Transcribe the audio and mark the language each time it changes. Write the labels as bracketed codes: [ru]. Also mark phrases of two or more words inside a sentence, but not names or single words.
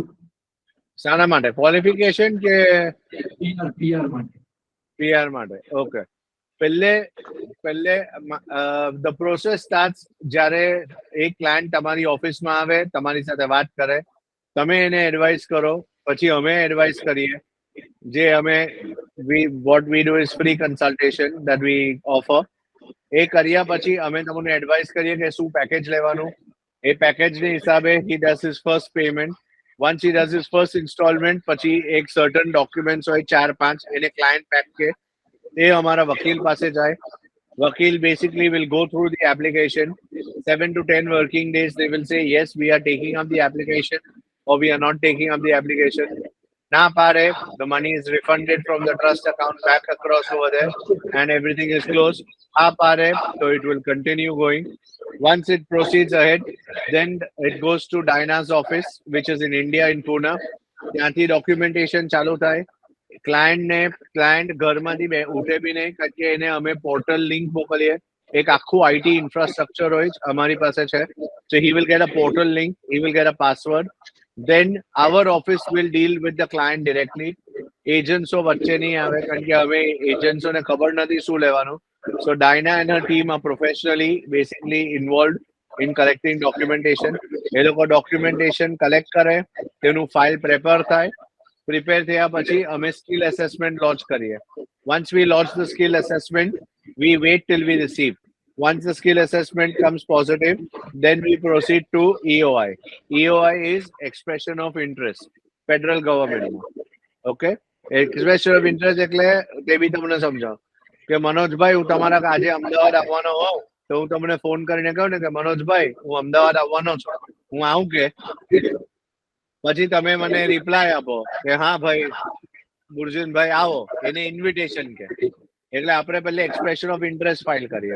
[gu] શાના માટે? ક્વોલિફિકેશન કે પીઆર માટે? PR માટે. ઓકે. પહેલે [en] the process starts [gu] જ્યારે એક ક્લાયન્ટ તમારી ઓફિસમાં આવે, તમારી સાથે વાત કરે, તમે એને એડવાઇસ કરો, પછી અમે એડવાઇસ કરીએ. જે અમે [en] what we do is free consultation that we offer. [gu] એ કર્યા પછી અમે તમને એડવાઇસ કરીએ કે શું પેકેજ લેવાનું. એ પેકેજની હિસાબે [en] he does his first payment. Once he does his first installment, [gu] પછી એક [en] certain documents [gu] હોય 4-5, એને [en] client pack [gu] કે એ અમારા વકીલ પાસે જાય. [en] Vakil basically will go through the application. 7 to 10 working days, they will say, yes, we are taking up the application or we are not taking up the application. [gu] ના પાડે, [en] the money is refunded from the trust account back across over there and everything is closed. [gu] હા પાડે, [en] so it will continue going. Once it proceeds ahead, then it goes to Dinah's office, which is in India, in Pune. [gu] ત્યાંથી documentation ચાલુ થાય. ક્લાયન્ટ ઘરમાંથી ઉઠે બી નહીં, કારણ કે એને અમે પોર્ટલ લિંક મોકલીએ. એક આખું [en] IT infrastructure [gu] હોય અમારી પાસે છે. [en] So he will get a portal link, he will get a password. Then our office will deal with the client directly. [gu] એજન્ટ્સો વચ્ચે નહીં આવે, કારણ કે હવે એજન્ટ્સોને ખબર નથી શું લેવાનું. [en] So Dinah and her team are professionally basically involved in collecting documentation. [gu] એ લોકો [en] documentation collect [gu] કરે, તેનું [en] file prepare [gu] થાય. Prepare થયા પછી અમે [en] skill assessment launch [gu] કરીએ. [en] Once we launch the skill assessment, we wait till we receive. Once the skill assessment comes positive, then we proceed to EOI. EOI is expression of interest, federal government. [gu] Okay? [en] Expression of interest [gu] એટલે તે બી તમને સમજાવ કે મનોજભાઈ હું તમારા આજે અમદાવાદ આવવાનો હોઉં તો હું તમને ફોન કરીને કહું ને કે મનોજભાઈ હું અમદાવાદ આવવાનો છું, હું આવું કે પછી તમે મને રિપ્લાય આપો કે હા ભાઈ બુર્જિનભાઈ આવો, એને ઇન્વિટેશન કે, એટલે આપણે પહેલા [en] expression of interest file [gu] કરીએ.